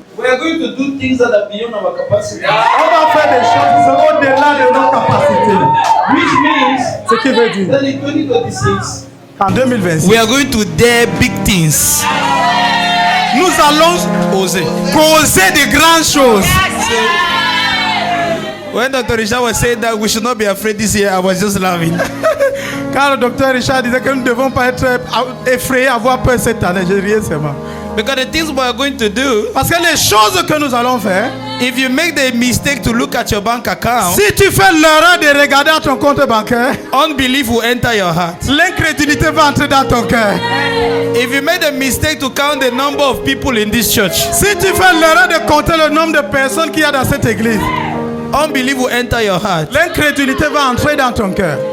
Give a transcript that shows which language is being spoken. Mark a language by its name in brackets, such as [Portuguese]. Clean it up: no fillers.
[English] we are going to do things that are beyond our capacity. [French] on va faire des choses au-delà de nos capacités. [English] Which means [French] Ce qui veut dire, [English] that in 2026, [French] en 2026, [English] we are going to dare big things. [French] nous allons Oser. causer de grandes choses. [English] When Dr. Richard was saying that we should not be afraid this year, I was just laughing. [French] Quand le docteur Richard disait que nous ne devons pas être effrayés, avoir peur cette année, je riais seulement. [English] Because the things we are going to do, [French] Parce que les choses que nous allons faire, [English] if you make the mistake to look at your bank account, [French] si tu fais l'erreur de regarder à ton compte bancaire, [English] unbelief will enter your heart. [French] l'incrédulité va entrer dans ton cœur. [English] If you made a mistake to count the number of people in this church, [French] Si tu fais l'erreur de compter le nombre de personnes qu'il y a dans cette église, [English] unbelief will enter your heart. [French] l'incrédulité va entrer dans ton cœur.